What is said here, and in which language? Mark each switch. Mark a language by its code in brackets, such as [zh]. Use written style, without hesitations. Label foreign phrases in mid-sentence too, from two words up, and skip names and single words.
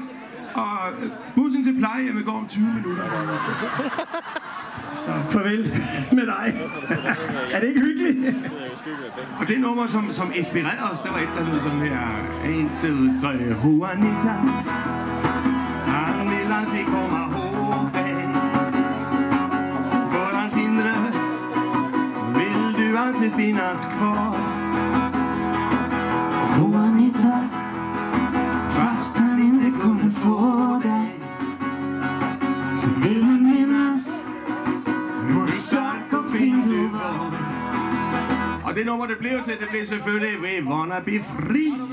[da] Og bussen til plejehjemmet går om 20 minutter. Så farvel med dig. Er det ikke hyggeligt? Og det nummer, som inspirerede os, der var et, der lød sådan her. 1, 2, 3, [sv] Juanita. Han vill alltid komma ihåg dig. För hans inre vill du alltid finnas kvar. Juanita, fast han inte kunde få dig, så vill han minnas hur stark och fin du var. [da] Og det nummer, det blev til, det blev selvfølgelig We Wanna Be Free.